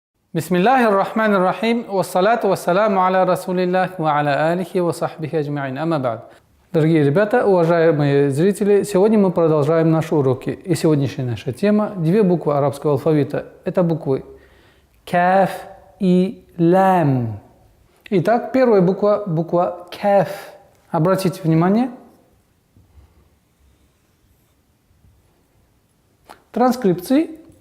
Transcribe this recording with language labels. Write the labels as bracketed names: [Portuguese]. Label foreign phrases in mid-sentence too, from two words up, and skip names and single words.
[Arabic] بسم الله الرحمن الرحيم والصلاة والسلام على رسول الله وعلى آله وصحبه أجمعين. أما بعد. [Russian] Дорогие ребята, уважаемые зрители, сегодня мы продолжаем наши уроки. И сегодняшняя наша тема – две буквы арабского алфавита. Это буквы каф и лам. Итак, первая буква – буква каф. Обратите внимание. Транскрипции.